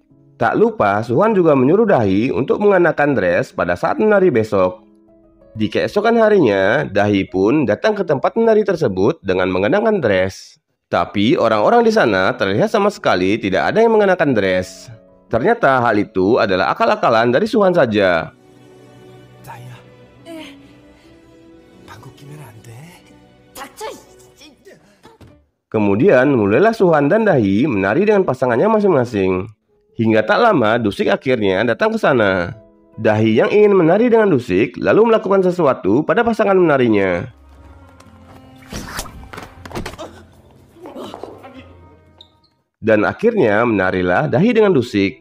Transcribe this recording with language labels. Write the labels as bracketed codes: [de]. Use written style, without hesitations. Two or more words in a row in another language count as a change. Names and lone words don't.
[id] Tak lupa, Suhan juga menyuruh Dahi untuk mengenakan dress pada saat menari besok. Di keesokan harinya, Dahi pun datang ke tempat menari tersebut dengan mengenakan dress. Tapi orang-orang di sana terlihat sama sekali tidak ada yang mengenakan dress. Ternyata hal itu adalah akal-akalan dari Suhan saja. [ko] 다희야. 방귀 끼면 안 돼. 닥쳐! [id] Kemudian mulailah Suhan dan Dahi menari dengan pasangannya masing-masing. Hingga tak lama Dusik akhirnya datang ke sana. Dahi yang ingin menari dengan Dusik lalu melakukan sesuatu pada pasangan menarinya. Dan akhirnya menarilah Dahi dengan Dusik.